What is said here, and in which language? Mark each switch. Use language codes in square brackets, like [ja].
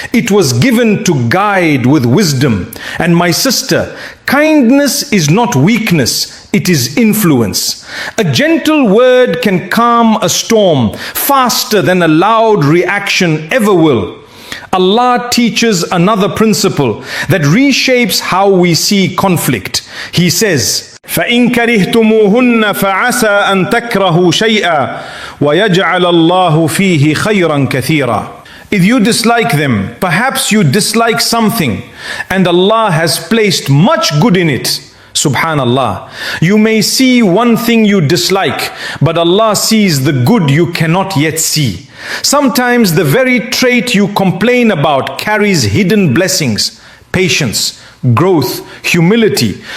[en] It was given to guide with wisdom. And my sister, kindness is not weakness. It is influence. A gentle word can calm a storm faster than a loud reaction ever will. Allah teaches another principle that reshapes how we see conflict. He says, [ar] فَإِن كَرِهْتُمُوهُنَّ فَعَسَىٰ أَن تَكْرَهُوا شَيْئًا وَيَجْعَلَ اللَّهُ فِيهِ خَيْرًا كَثِيرًا. [en] If you dislike them, perhaps you dislike something, and Allah has placed much good in it. Subhanallah. You may see one thing you dislike, but Allah sees the good you cannot yet see. Sometimes the very trait you complain about carries hidden blessings, patience, growth, humility.